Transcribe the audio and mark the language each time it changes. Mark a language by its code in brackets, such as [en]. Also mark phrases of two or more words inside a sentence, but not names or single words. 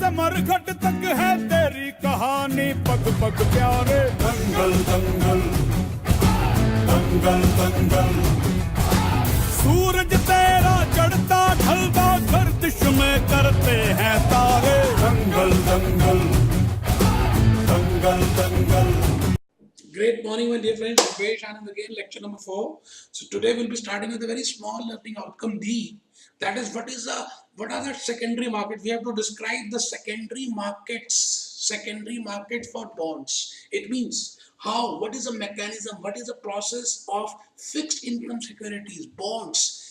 [hi] नरघट तक है तेरी कहानी, पग पग प्यारे। दंगल दंगल दंगल दंगल, सूरज तेरा चढ़ता ढलता गर्दिश में करते हैं तारे। दंगल दंगल दंगल दंगल। [en] Great morning, my dear friends. Bhupesh, Anand again, lecture number 4. So today we'll be starting with a very small learning outcome D. That is, what are the secondary markets? We have to describe the secondary market for bonds. It means what is the mechanism, what is the process of fixed income securities, bonds.